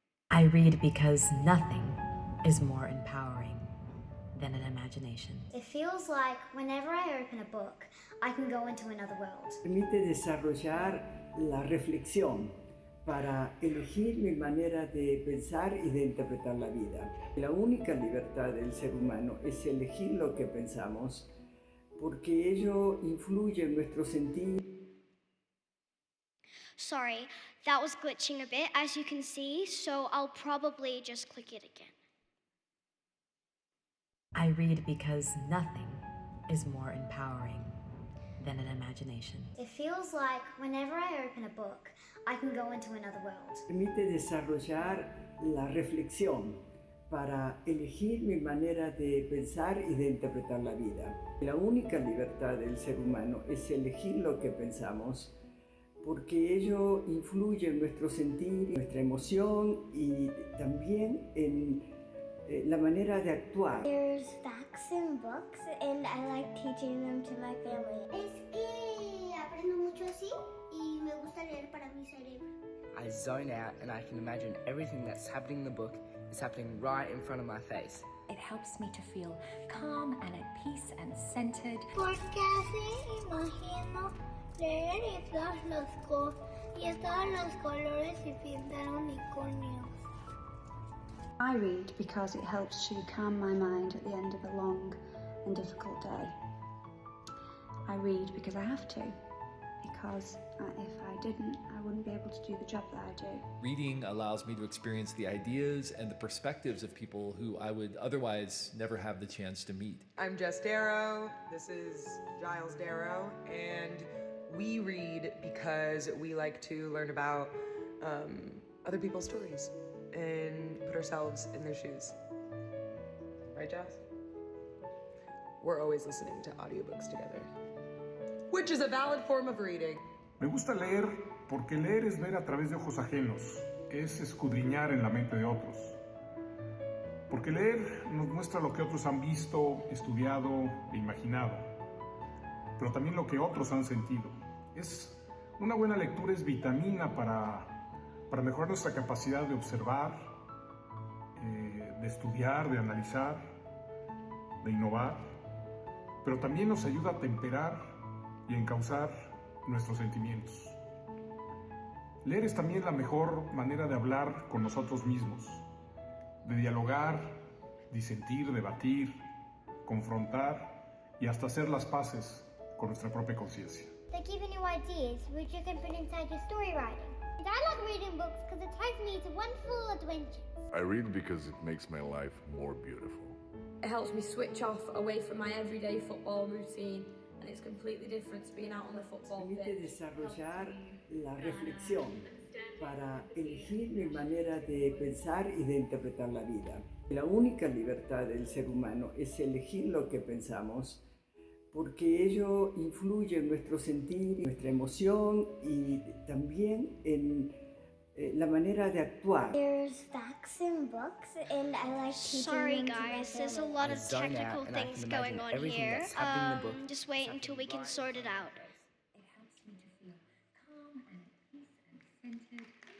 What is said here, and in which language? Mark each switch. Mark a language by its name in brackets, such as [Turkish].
[English] I read because nothing is more empowering than an imagination. It feels like whenever I open a book, I can go into another world. [Spanish] Permite desarrollar la reflexión para elegir mi manera de pensar y de interpretar la vida. La única libertad del ser humano es elegir lo que pensamos, porque ello influye en nuestro sentir. [English] Sorry, that was glitching a bit, as you can see, so I'll probably just click it again. I read because nothing is more empowering than an imagination. It feels like whenever I open a book, I can go into another world. [Spanish] Permite desarrollar la reflexión para elegir mi manera de pensar y de interpretar la vida. La única libertad del ser humano es elegir lo que pensamos, porque ello influye en nuestro sentir, nuestra emoción y también en la manera de actuar. [English] There's facts in books and I like teaching them to my family. [Spanish] Es que aprendo mucho así y me gusta leer para mi cerebro. [English] I zone out and I can imagine everything that's happening in the book is happening right in front of my face. It helps me to feel calm and at peace and centered. [Spanish] Porque así imagino leer y todos los colores y pintar unicornios. [English] I read because it helps to calm my mind at the end of a long and difficult day. I read because I have to, because if I didn't, I wouldn't be able to do the job that I do. Reading allows me to experience the ideas and the perspectives of people who I would otherwise never have the chance to meet. I'm Jess Darrow, this is Giles Darrow, and we read because we like to learn about other people's stories and put ourselves in their shoes. Right, Jess? We're always listening to audiobooks together, which is a valid form of reading. [Spanish] Me gusta leer porque leer es ver a través de ojos ajenos, es escudriñar en la mente de otros. Porque leer nos muestra lo que otros han visto, estudiado e imaginado, pero también lo que otros han sentido. Una buena lectura es vitamina para mejorar nuestra capacidad de observar, de estudiar, de analizar, de innovar, pero también nos ayuda a temperar y encauzar nuestros sentimientos. Leer es también la mejor manera de hablar con nosotros mismos, de dialogar, disentir, debatir, confrontar y hasta hacer las paces con nuestra propia conciencia. [English] They're giving you ideas which you can put inside your story writing. And I like reading books because it takes me to wonderful adventures. I read because it makes my life more beautiful. It helps me switch off away from my everyday football routine, and it's completely different to being out on the football pitch. [Spanish] Permite desarrollar la reflexión para elegir mi manera de pensar y de interpretar la vida. La única libertad del ser humano es elegir lo que pensamos, porque ello influye en nuestro sentir, nuestra emoción y también en la manera de actuar. [English] There's facts in books and I like teaching Sorry them to my guys, there's a family. lot of technical things going on here. Just wait until we can sort it out. It helps me to feel calm and at peace and centered.